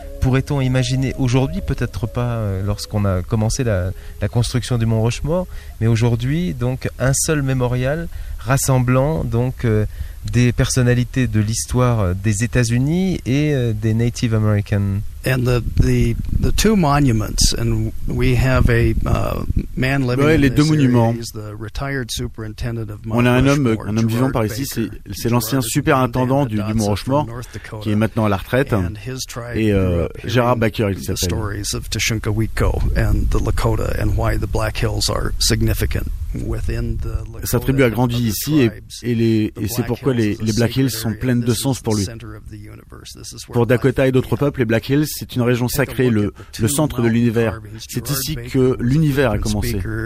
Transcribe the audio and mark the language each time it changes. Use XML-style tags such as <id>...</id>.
<fr>Pourrait-on imaginer aujourd'hui, peut-être pas lorsqu'on a commencé la construction du Mont Rushmore, mais aujourd'hui, donc un seul mémorial rassemblant donc des personnalités de l'histoire des États-Unis et des Native Americans.</fr> <en>And the two monuments, and we have a man living.</en> <fr>Ouais,</fr> <en>in</en> <fr>les deux monuments.</fr> <en>Superintendent of</en> <fr>On a un homme vivant par ici. C'est l'ancien superintendant du Mont Rushmore, qui est maintenant à la retraite. Et Gerard Baker, il s'appelle.</fr> <en>The stories of Tashunkawiko and the Lakota and why the Black Hills are significant.</en> <fr>Sa tribu a grandi ici et c'est pourquoi les Black Hills sont pleines de sens pour lui. Pour Dakota et d'autres peuples, les Black Hills, c'est une région sacrée, le centre de l'univers. C'est ici que l'univers a commencé.</fr>